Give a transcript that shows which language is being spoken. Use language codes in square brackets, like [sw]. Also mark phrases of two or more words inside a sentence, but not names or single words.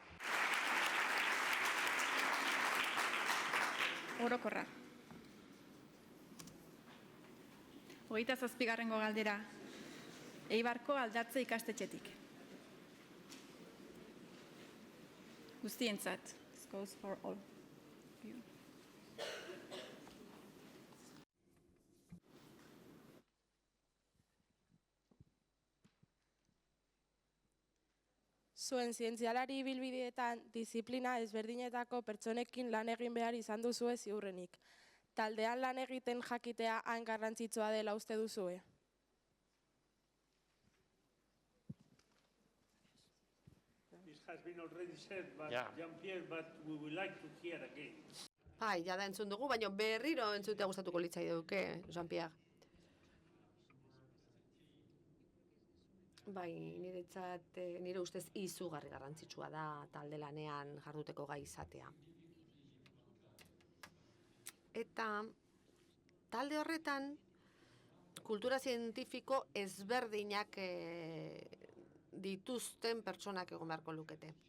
[eu] Orokorra. 27. galdera. Eibarko aldatze ikastetxetik. Guztientzat. [en] This goes for all. [eu] Zuen zientzialari ibilbideetan diziplina ezberdinetako pertsonekin lan egin behar izan duzue ziurrenik. Taldean lan egiten jakitea hain garrantzitsua dela uste duzue? [en] This has been already said, but Jean-Pierre, but we would like to hear again. [eu] Jada entzun dugu, baina berriro entzutea gustatuko litzaiduke, Jean-Pierre. Nire ustez izugarri garrantzitsua da talde lanean jarduteko gai izatea. Eta talde horretan kultura zientifiko ezberdinak dituzten pertsonak egon beharko lukete.